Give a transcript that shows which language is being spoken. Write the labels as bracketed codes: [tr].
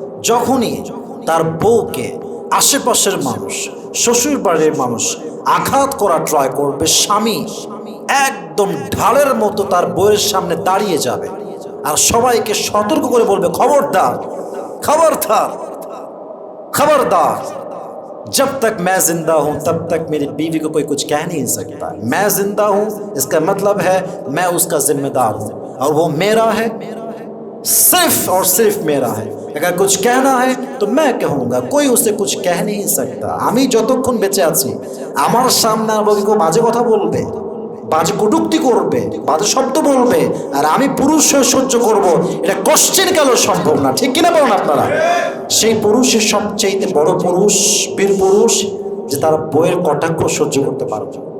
[bn] যখনই তার বউকে আশেপাশের মানুষ, শ্বশুর বাড়ির মানুষ আঘাত করা ট্রাই করবে, স্বামী একদম ঢালের মতো তার বউয়ের সামনে দাঁড়িয়ে যাবে আর সবাইকে সতর্ক করে বলবে, খবরদার, খবরদার, [hi] खबरदार, जब तक मैं जिंदा हूं तब तक मेरी बीवी को कोई कुछ कह नहीं सकता। मैं जिंदा हूं इसका मतलब है मैं उसका जिम्मेदार हूं और वो मेरा है, सिर्फ और सिर्फ मेरा है। अगर कुछ कहना है तो मैं कहूँगा, कोई उसे कुछ कह नहीं सकता। [bn] আমি যতক্ষণ বেঁচে আছি আমার সামনে আর কেউ বাজে কথা বলবে, বাজে কটূক্তি করবে, বাজে শব্দ বলবে, আর আমি পুরুষ হয়ে সহ্য করব, এটা কোশ্চেন কালেও সম্ভব না। ঠিক কিনা বলেন আপনারা? সেই পুরুষের সবচেয়ে বড় পুরুষ, বীর পুরুষ, যে তার বউয়ের কটাক্ষ সহ্য করতে পারবে।